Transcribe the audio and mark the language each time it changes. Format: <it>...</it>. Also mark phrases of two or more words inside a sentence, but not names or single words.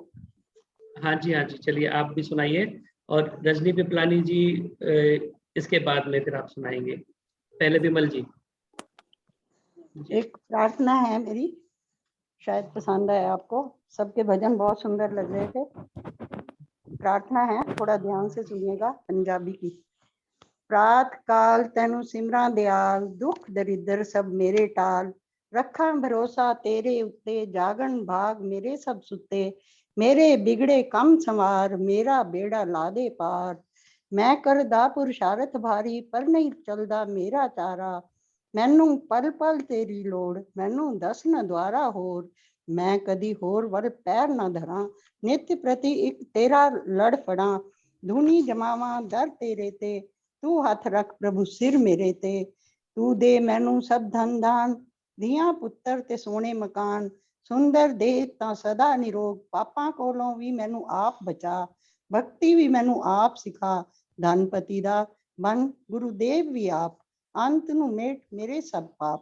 <hi>हाँ जी, हाँ जी, चलिए आप भी सुनाइए। और रजनी पिपलानी जी इसके बाद में फिर आप सुनाएंगे। पहले विमल जी। एक प्रार्थना है मेरी, शायद पसंद है आपको। सबके भजन बहुत सुंदर लग रहे थे। प्रार्थना है, थोड़ा ध्यान से सुनिएगा, पंजाबी की।</hi> <pa>ਪ੍ਰਾਤ ਕਾਲ ਤੈਨੂੰ ਸਿਮਰਾਂ ਦਿਆਲ, ਦੁੱਖ ਦਰਿਦਰ ਸਭ ਮੇਰੇ ਟਾਲ, ਰੱਖਾਂ ਭਰੋਸਾ ਤੇਰੇ ਉੱਤੇ, ਜਾਗਣ ਭਾਗ ਮੇਰੇ ਸਭ ਸੁੱਤੇ, ਮੇਰੇ ਬਿਗੜੇ ਕੰਮ ਸਵਾਰ, ਮੇਰਾ ਬੇੜਾ ਲਾ ਦੇ ਪਾਰ। ਮੈਂ ਕਰਦਾ ਪੁਰਸ਼ਾਰਥ ਭਾਰੀ, ਪਰ ਨਹੀਂ ਚੱਲਦਾ ਮੇਰਾ ਚਾਰਾ, ਮੈਨੂੰ ਪਲ ਪਲ ਤੇਰੀ ਲੋੜ, ਮੈਨੂੰ ਦੱਸ ਨਾ ਦੁਆਰਾ ਹੋਰ, ਮੈਂ ਕਦੀ ਹੋਰ ਵੱਲ ਪੈਰ ਨਾ ਧਰਾਂ, ਨਿੱਤ ਪ੍ਰਤੀ ਇੱਕ ਤੇਰਾ ਲੜ ਫੜਾਂ, ਧੂਣੀ ਜਮਾਵਾਂ ਦਰ ਤੇਰੇ ਤੇ, ਤੂੰ ਹੱਥ ਰੱਖ ਪ੍ਰਭੂ ਸਿਰ ਮੇਰੇ ਤੇ, ਤੂੰ ਦੇ ਮੈਨੂੰ ਸਭ ਧਨ ਦਾਨ, ਧੀਆਂ ਪੁੱਤਰ ਤੇ ਸੋਨੇ ਮਕਾਨ, ਸੁੰਦਰ ਦੇ ਤਾਂ ਸਦਾ ਨਿਰੋਗ, ਪਾਪਾਂ ਕੋਲੋਂ ਭੀ ਮੈਨੂੰ ਆਪ ਬਚਾ, ਭਗਤੀ ਭੀ ਮੈਨੂੰ ਆਪ ਸਿਖਾ, ਧਨਪਤੀ ਦਾ ਬਣ ਗੁਰਦੇਵ ਭੀ ਆਪ, ਅੰਤ ਨੂੰ ਮੇਟ ਮੇਰੇ ਸਭ ਪਾਪ।</pa>